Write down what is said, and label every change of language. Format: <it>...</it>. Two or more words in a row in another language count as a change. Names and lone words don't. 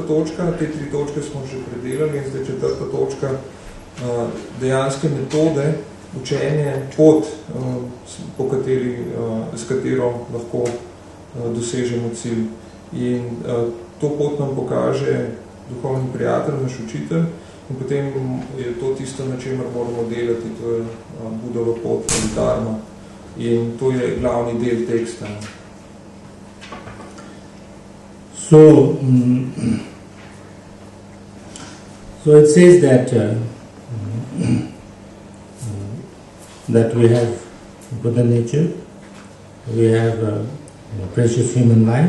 <sl>točka, te 3 točke smo že predelali, in zdaj 4. točka, dejanske metode, učenje, pot, s katero lahko dosežemo cilj. In to pot nam pokaže duhovni prijatelj, naš učitelj, in potem je to tisto, na čemer moramo delati, to je Budova pot ali Dharma. In to je glavni del teksta.</sl> <en>So it says that we have Buddha nature, we have precious human life.</en>